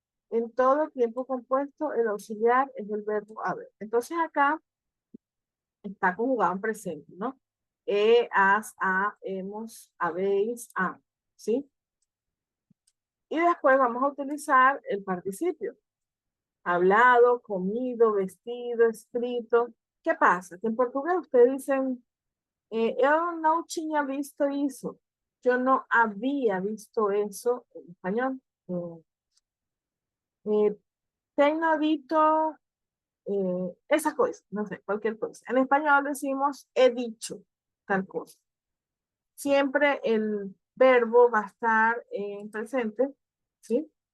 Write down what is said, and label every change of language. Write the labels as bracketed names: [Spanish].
[Spanish] En todo tiempo compuesto, el auxiliar es el verbo haber. Entonces acá está conjugado en presente, ¿no? Has, ha, hemos, habéis, han, ¿sí? Y después vamos a utilizar el participio. Hablado, comido, vestido, escrito. ¿Qué pasa? Que en portugués ustedes dicen, [Portuguese] eu não tinha visto isso. [Spanish] Yo no había visto eso en español. Tengo visto esas cosas, no sé, cualquier cosa. En español decimos he dicho tal cosa. Siempre el verbo va a estar en presente, ¿sí?